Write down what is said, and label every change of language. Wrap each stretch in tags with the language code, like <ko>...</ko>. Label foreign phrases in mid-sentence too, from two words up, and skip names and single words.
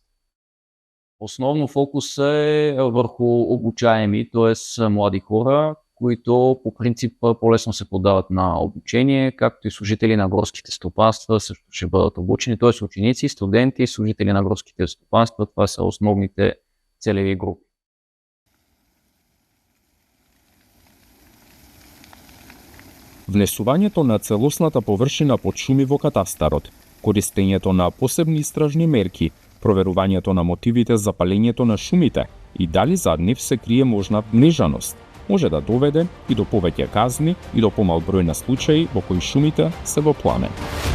<bg>Основно фокус е върху обучаеми, т.е. млади хора, които по принцип по-лесно се подават на обучение, както и служители на горските стопанства също ще бъдат обучени, т.е. ученици, студенти, служители на горските стопанства, това са основните целеви групи.</bg> <mk>Внесувањето на целосната површина под шуми во катастарот, користењето на посебни истражни мерки, проверувањето на мотивите за палењето на шумите и дали зад нив се крие можна внежаност, може да доведе и до повеќе казни и до помал број на случаи во кои шумите се во пламен.</mk>